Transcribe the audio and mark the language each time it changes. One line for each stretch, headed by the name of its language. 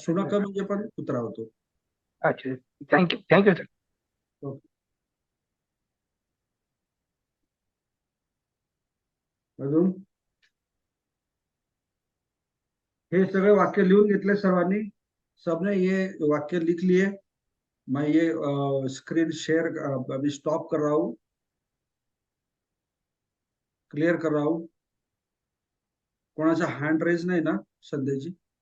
Marathi: सुनख म्हणजे पण कुत्रा होतो. अच्छा, थँक्यू थँक्यू सर. ओके. अजून हे सगळे वाक्य लिहून घेतले सर्वांनी?
Hindi: सबने ये वाक्य लिख लिए? मैं ये स्क्रीन शेयर अभी स्टॉप कर रहा हूँ, क्लियर कर रहा हूँ.
Marathi: कोणाचा हँड रेज नाही ना संध्याची?